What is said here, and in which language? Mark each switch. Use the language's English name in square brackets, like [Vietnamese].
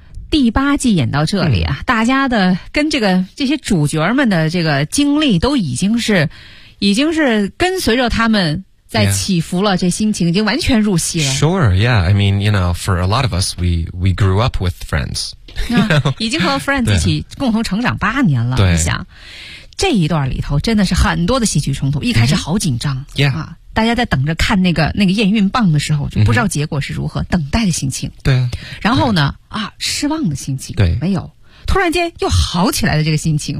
[Chinese] 第八季演到这里啊、嗯、大家的跟这些主角们的这个经历都已经是跟随着他们在起伏了、 [English] yeah. [Chinese] 这心情已经完全入戏了。 [English] Sure, yeah. I mean, you know, for a lot of us, we grew up with friends. You know?、 [Chinese] 啊、已经和 friends 一起共同成长八年了。对。你想这一段里头真的是很多的戏剧冲突，一开始好紧张。 [English] Mm-hmm. Yeah.、 [Chinese] 啊大家在等着看那个验孕棒的时候，就不知道结果是如何，嗯、等待的心情。对、啊。然后呢？啊，失望的心情。对。没有，突然间又好起来的这个心情。